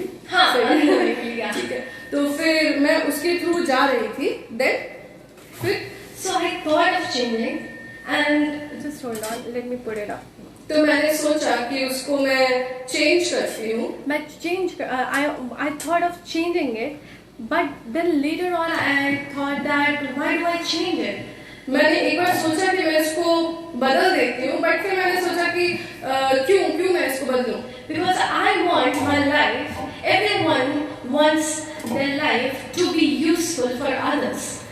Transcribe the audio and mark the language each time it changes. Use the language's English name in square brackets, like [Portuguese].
[Hindi] हाँ, ठीक है. तो फिर मैं उसके थ्रू जा रही थी. देन फिर [English] so I thought of changing and just hold on, let me put it up. [Hindi] तो मैंने सोचा कि उसको मैं चेंज करती हूँ. [English] मैं change I thought of changing it, but then later on I thought that why do I change it? [Hindi] मैंने एक बार सोचा कि मैं इसको बदल देती हूँ, बट फिर मैंने सोचा कि क्यों मैं इसको बदलूं? [English] because I want my life, everyone wants their life to be useful for others.